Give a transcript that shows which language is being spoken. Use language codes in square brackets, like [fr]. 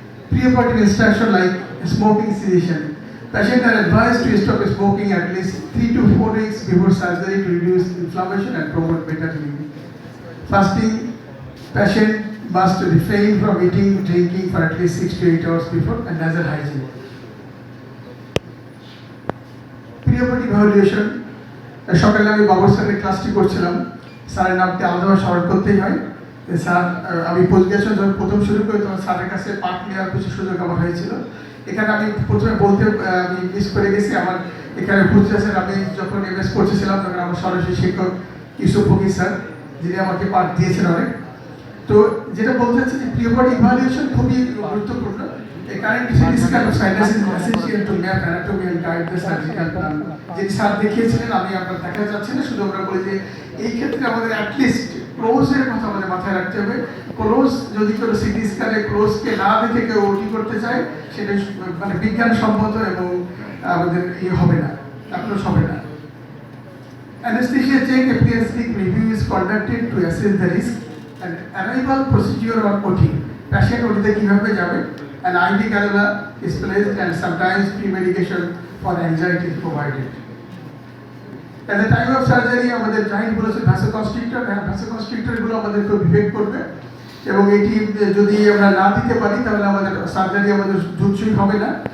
[en] Preoperative instruction like smoking cessation. Patients are advised to stop smoking at least 3 to 4 weeks before surgery to reduce inflammation and promote better healing. Fasting. Patient must refrain from eating, drinking for at least 6 to 8 hours before, and nasal hygiene. Preoperative evaluation. [bn] সকালে আমি বাবুর সাথে ক্লাসটি করছিলাম, স্যারের নামটি আলাদাভাবে স্মরণ করতেই হয়। স্যার, আমি পোস্ট গ্রাজুয়েশন যখন প্রথম শুরু করি তখন স্যারের কাছে পাঠ নেওয়ার কিছু সুযোগ আমার হয়েছিল। এখানে আমি প্রথমে বলতে আমি মিস করে গেছি, আমার এখানে বুঝতে স্যার, আমি যখন এমএস করতেছিলাম তখন আমার সরাসরি শিক্ষক ইউসুফ ফকির স্যার, যিনি আমাকে পাঠ দিয়েছেন অনেক। তো যেটা বলতে চাচ্ছি যে প্রিওপারেটিভ ইভালুয়েশন খুবই গুরুত্বপূর্ণ। [en] A current CT scan of sinus is essential to map anatomy and guide the surgical plan. [bn] যেটি স্যার দেখিয়েছিলেন, আমি আপনার দেখা যাচ্ছে না, শুধু আমরা বলি যে এই ক্ষেত্রে আমাদের অ্যাটলিস্ট ক্লোজের কথা আমাদের মাথায় রাখতে হবে। ক্লোজ যদি কেউ সিটি স্ক্যানে ক্লোজকে না দেখে কেউ ওটি করতে চায়, সেটা মানে বিজ্ঞানসম্মত এবং আমাদের হবে না, অ্যাপ্রোচ হবে না। [en] Anesthesia check appearances review is conducted to assess the risk and arrival procedure on OT. Patient [bn] ওটিতে কিভাবে যাবে, [en] an IV cannula is placed and sometimes pre-medication for anxiety is provided. At the time of surgery [bn] আমাদের জাহিদ বলেছে vasoconstrictor, vasoconstrictor গুলো আমাদেরকে বিভেদ করবে, এবং এটি যদি আমরা না দিতে পারি তাহলে আমাদের সার্জারি আমাদের জুৎসই হবে না।